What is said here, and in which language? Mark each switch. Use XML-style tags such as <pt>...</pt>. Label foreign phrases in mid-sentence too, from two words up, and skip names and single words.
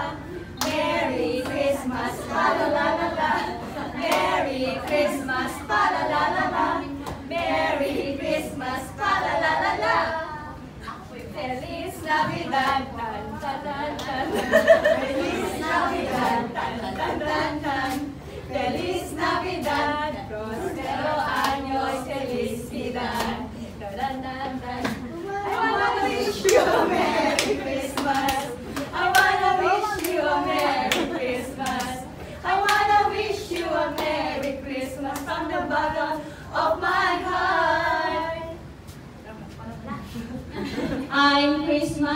<en>Merry Christmas, pa-la-la-la. Merry Christmas, pa-la-la-la. Merry Christmas, pa-la-la-la.</en> <es>Feliz Navidad, tan tan tan tan. Feliz Navidad, tan tan tan tan. Feliz Navidad, prospero años, felicidad. Tan tan tan.</es> <en>I wanna wish you a Merry Christmas. I wanna wish you a Merry Christmas. I wanna wish you a Merry Christmas from the bottom of my heart. I'm Prisma.</en>